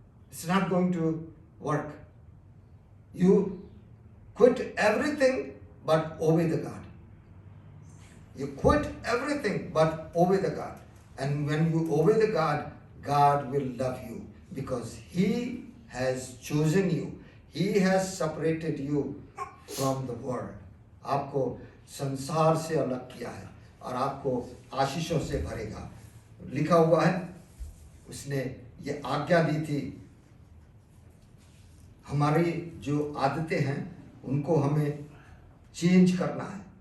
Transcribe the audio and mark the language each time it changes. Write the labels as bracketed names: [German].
[English] It's not going to work. You quit everything but obey the God. You quit everything but obey the God. And when you obey the God, God will love you because He has chosen you. He has separated you from the world. [Hindi] आपको संसार से अलग किया है और आपको आशीषों से भरेगा। लिखा हुआ है, उसने ये आज्ञा दी थी, हमारी जो आदतें हैं उनको हमें चेंज करना है।